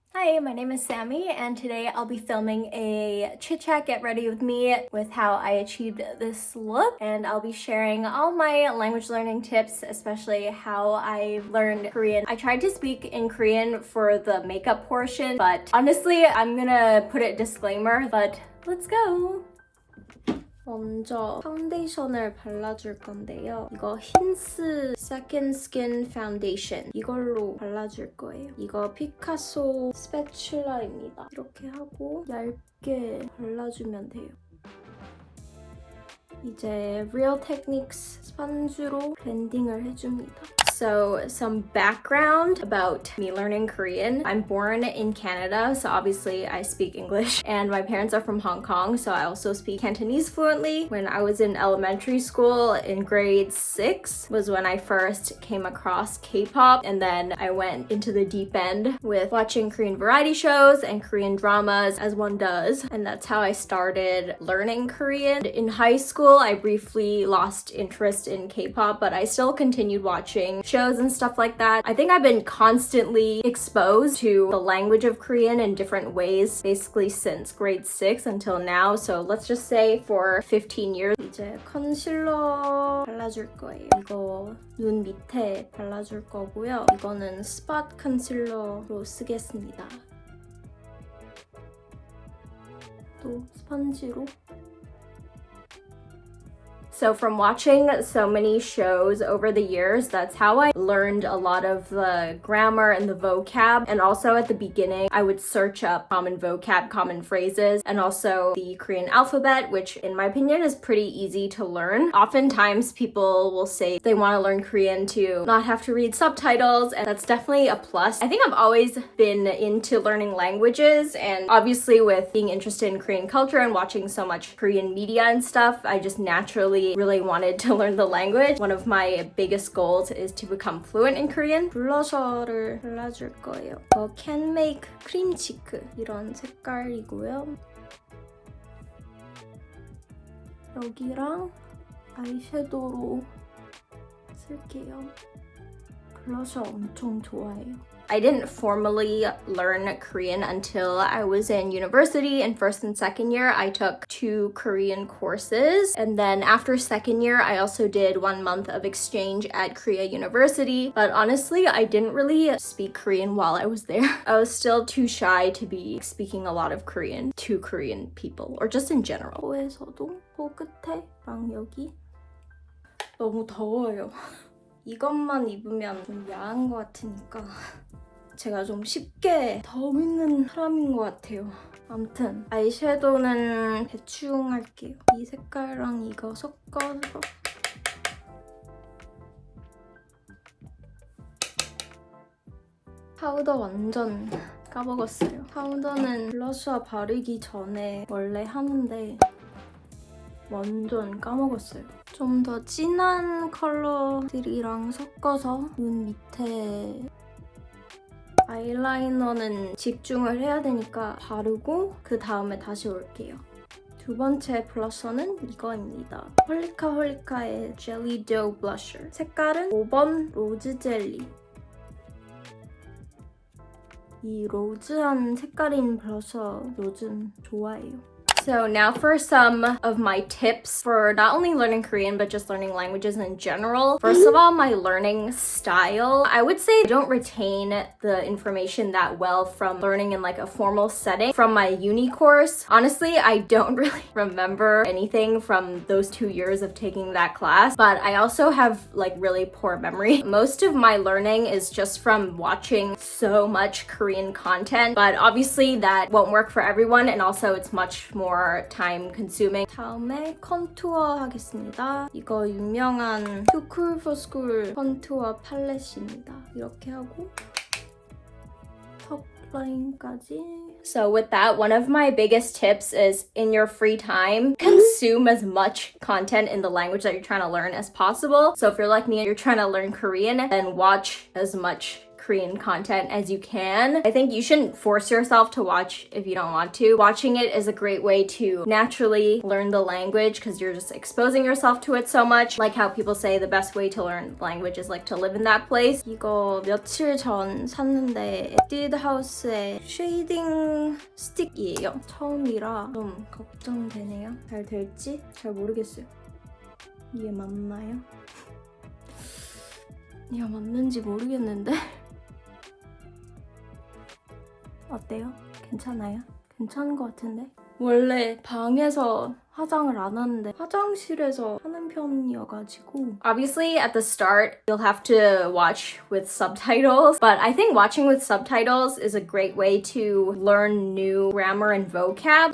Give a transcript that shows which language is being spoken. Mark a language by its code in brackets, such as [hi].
[en] Hi, my name is Sammy, and today I'll be filming a chit chat get ready with me with how I achieved this look, and I'll be sharing all my language learning tips, especially how I learned Korean. I tried to speak in Korean for the makeup portion, but honestly, I'm gonna put a disclaimer, but let's go! [ko] 먼저 파운데이션을 발라줄 건데요. 이거 힌스 세컨드 스킨 파운데이션 이걸로 발라줄 거예요. 이거 피카소 스패츌라입니다. 이렇게 하고 얇게 발라주면 돼요. 이제 Real Techniques 스펀지로 블렌딩을 해줍니다. [en] So some background about me learning Korean. I'm born in Canada, so obviously I speak English, and my parents are from Hong Kong, so I also speak Cantonese fluently. When I was in elementary school in grade 6 was when I first came across K-pop, and then I went into the deep end with watching Korean variety shows and Korean dramas as one does, and that's how I started learning Korean. In high school, I briefly lost interest in K-pop, but I still continued watching shows and stuff like that. I think I've been constantly exposed to the language of Korean in different ways, basically since grade 6 until now. So let's just say for 15 years. [ko] 이제 컨실러 발라줄 거예요. 이거 눈 밑에 발라줄 거고요. 이거는 스팟 컨실러로 쓰겠습니다. 또 스펀지로. [en] So from watching so many shows over the years, that's how I learned a lot of the grammar and the vocab. And also at the beginning, I would search up common vocab, common phrases, and also the Korean alphabet, which in my opinion is pretty easy to learn. Oftentimes people will say they want to learn Korean to not have to read subtitles, and that's definitely a plus. I think I've always been into learning languages, and obviously with being interested in Korean culture and watching so much Korean media and stuff, I just naturally really wanted to learn the language. One of my biggest goals is to become fluent in Korean. [ko] 블러셔를 발라줄 거예요. Can Make 크림 치크 이런 색깔이고요. 여기랑 아이섀도우로 쓸게요. 블러셔 엄청 좋아해요. [en] I didn't formally learn Korean until I was in university. In first and second year, I took 2 Korean courses. And then after second year, I also did 1 month of exchange at Korea University. But honestly, I didn't really speak Korean while I was there. I was still too shy to be speaking a lot of Korean to Korean people, or just in general. [ko] 코에서도 코 끝에랑 여기. 너무 더워요. 이것만 입으면 좀 야한 것 같으니까 제가 좀 쉽게 더위는 사람인 것 같아요. 아무튼 아이섀도우는 대충 할게요. 이 색깔랑 이거 섞어서 파우더 완전 까먹었어요. 파우더는 블러셔 바르기 전에 원래 하는데 완전 까먹었어요. 좀 더 진한 컬러들이랑 섞어서 눈 밑에 아이라이너는 집중을 해야 되니까 바르고 그 다음에 다시 올게요. 두 번째 블러셔는 이거입니다. 홀리카홀리카의 젤리 도우 블러셔. 색깔은 5번 로즈 젤리. 이 로즈한 색깔인 블러셔 요즘 좋아해요. [en] So now for some of my tips for not only learning Korean, but just learning languages in general. First of all, my learning style. I would say I don't retain the information that well from learning in like a formal setting. From my uni course, honestly, I don't really remember anything from those 2 years of taking that class, but I also have like really poor memory. Most of my learning is just from watching so much Korean content, but obviously that won't work for everyone, and also it's much more time consuming. [ko] 다음에 컨투어 하겠습니다. 이거 유명한 Too Cool for School 컨투어 팔레트입니다. 이렇게 하고 턱 라인까지. [en] So with that, one of my biggest tips is in your free time, consume as much content in the language that you're trying to learn as possible. So if you're like me and you're trying to learn Korean, then watch as much Korean content as you can. I think you shouldn't force yourself to watch if you don't want to. Watching it is a great way to naturally learn the language because you're just exposing yourself to it so much. Like how people say the best way to learn language is like to live in that place. [ko] 이거 며칠 전 샀는데 에뛰드 하우스의 쉐이딩 스틱이에요. 처음이라 좀 걱정되네요. 잘 될지 잘 모르겠어요. 이게 맞나요? 이게 맞는지 모르겠는데 어때요? 괜찮아요? 괜찮은 것 같은데? 원래 방에서 화장을 안 하는데 화장실에서 하는 편이어가지고 [en] Obviously at the start you'll have to watch with subtitles, but I think watching with subtitles is a great way to learn new grammar and vocab.